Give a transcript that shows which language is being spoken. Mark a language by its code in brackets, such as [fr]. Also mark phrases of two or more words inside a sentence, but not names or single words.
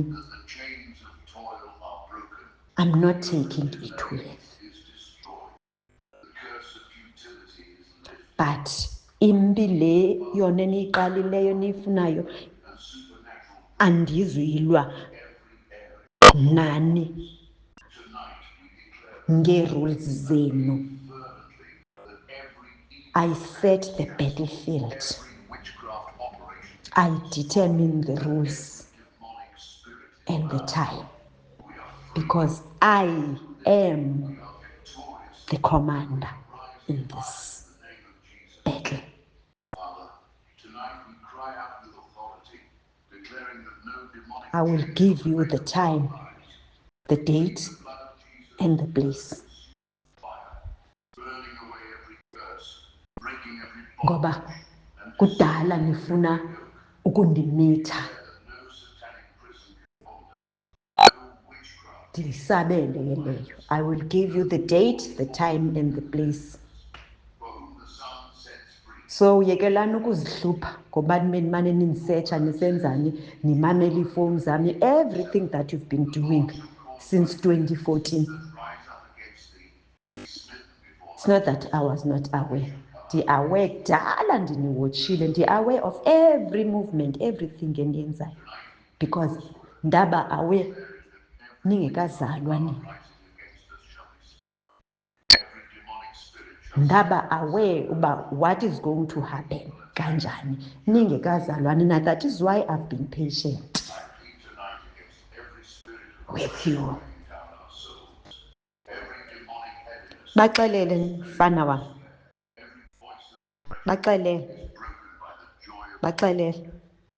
[en] the chains of toil are broken, I'm not taking it with, is destroyed. The curse of futility is lifted, [xh] but imbi le yona eniyiqalileyo niyifunayo [en] and supernatural [xh] andizuyilwa [en] every area. [xh] nani [en] Tonight we declare [xh] ngeerules zenu. [en] fervently that every evil, I set the battlefield, every witchcraft operation, I determine the rules demonic spirit, and the time, we are because I am victorious. the commander in this In the name of Jesus, battle. Father, tonight we cry out with authority, declaring that no demonic I will give you the time, the date, blood of Jesus and the place, fire, burning away every curse, breaking every bond, [xh] ngoba kudala nifuna ukundimitha, [en] that no satanic prison can hold us, no witchcraft, [xh] ndiyisabele ke leyo. [en] I will give you the date, the time, and the place. for whom the Son sets free. [xh] So yekelani ukuzihlupha ngoba nimane ninisetsha nisenzani nimamela iifowuni zami, [en] everything that you've been doing since 2014. Rise up against thee, be smitten before It's not that I was not aware. [xh] Ndi-aware kudala ndiniwotshile, [en] ndi-aware of every movement, everything endiyenzayo, because ndaba aware [xh] ningekazalwa nina. [en] rising against us shall be smitten. Every demonic spirit shall [xh] Ndaba aware uba [en] what is going to happen [xh] kanjani ningekazalwa nina. [en] That is why I've been patient plead tonight against every spirit of with you. down our souls, every demonic heaviness, [xh] Baxelele mfana wam, [en] every voice [xh] baxelele, [en] broken by the joy of [xh] baxelele.